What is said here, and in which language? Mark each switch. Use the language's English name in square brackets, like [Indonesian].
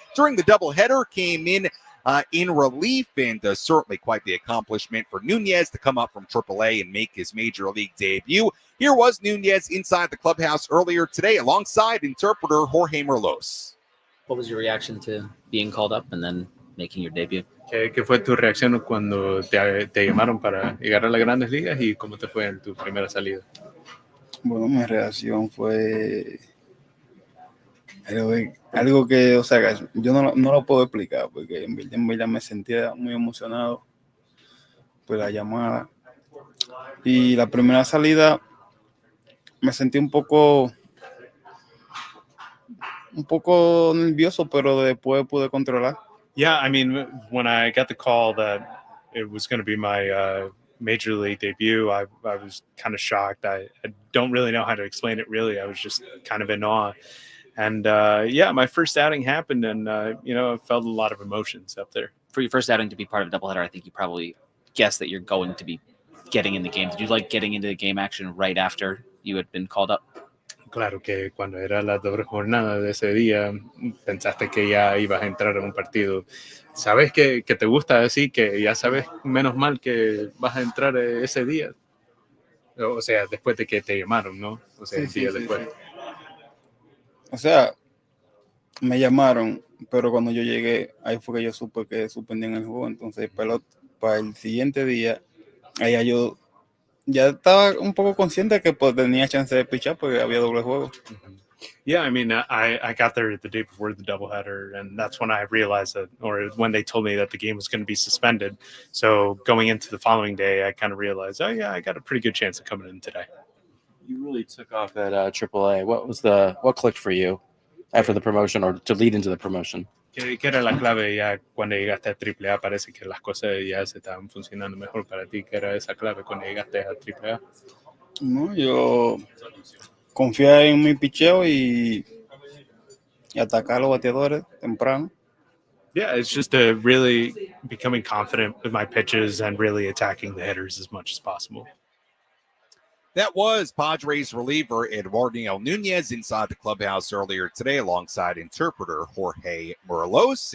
[English] During the doubleheader, came in relief, and certainly quite the accomplishment for Nunez to come up from AAA and make his major league debut. Here was Nunez inside the clubhouse earlier today alongside interpreter Jorge Merlos. What was your reaction to being called up and then making your debut? [Spanish] ¿Qué fue tu reacción cuando te llamaron para llegar a las grandes ligas y cómo te fue en tu primera salida? Bueno, mi reacción fue algo que, o sea, yo no lo puedo explicar porque en verdad me sentía muy emocionado por la llamada. Y la primera salida me sentí un poco nervioso, pero después pude controlar. [English] Yeah, I mean, when I got the call that it was going to be my major league debut, I was kind of shocked. I don't really know how to explain it, really. I was just kind of in awe. And, my first outing happened, and, I felt a lot of emotions up there. For your first outing to be part of a doubleheader, I think you probably guessed that you're going to be getting in the game. Did you like getting into the game action right after you had been called up? [Spanish] Claro que cuando era la doble jornada de ese día, pensaste que ya ibas a entrar en un partido. Sabes que te gusta así, que ya sabes menos mal que vas a entrar ese día. O sea, después de que te llamaron, ¿no? O sea, el día después. Sí. O sea, me llamaron, pero cuando yo llegué, ahí fue que yo supe que suspendían el juego. Entonces, para el siguiente día, allá yo ya estaba un poco consciente que pues, tenía chance de pichar porque había doble juego. [English] Yeah, I mean, I got there the day before the doubleheader, and that's when I realized that, or when they told me that the game was going to be suspended. So going into the following day, I kind of realized, oh yeah, I got a pretty good chance of coming in today. You really took off at AAA. What clicked for you after the promotion or to lead into the promotion? [Spanish] ¿Qué era la clave ya cuando llegaste a AAA? Parece que las cosas ya se estaban funcionando mejor para ti. ¿Qué era esa clave cuando llegaste a AAA? No, yo confía en mi picheo y atacar a los bateadores temprano. [English] Yeah, it's just really becoming confident with my pitches and really attacking the hitters as much as possible. That was Padres reliever Eduarniel Nunez inside the clubhouse earlier today alongside interpreter Jorge Morelos.